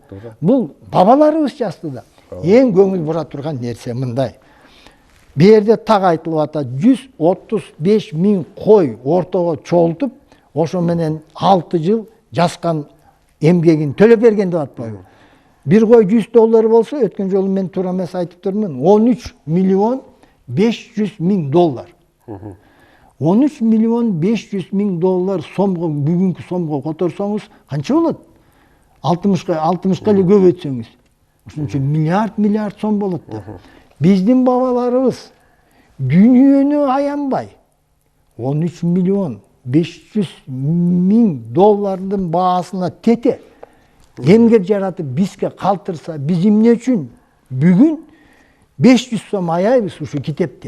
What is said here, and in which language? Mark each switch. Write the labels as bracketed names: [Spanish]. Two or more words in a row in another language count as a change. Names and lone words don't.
[Kyrgyz] Бул бабаларыбыз жазды да. Эң көңүл бура турган нерсе мындай. Бу жерде так айтылып атат, 135 миң кой ортого чогултуп, ошо менен 6 жыл жазган эмгегин төлөп берген деп атпайбы? Бир кой $100 болсо, өткөн жолу мен tуура эмес айтып турмун, 13 миллион 500 миң доллар. 13 миллион 500 миң доллар сомго, бүгүнкү сомго которсоңуз, канча болот? 60ка эле көбөйтсөңүз. Ошон үчүн миллиард сом болот да. Биздин бабаларыбыз дүйнөнү аянбай 13 миллион 500 миң доллардын баасына тете эмгек жаратып бизге калтырса, биз эмне үчүн бүгүн 500 сом аяйбыз ушу китептен.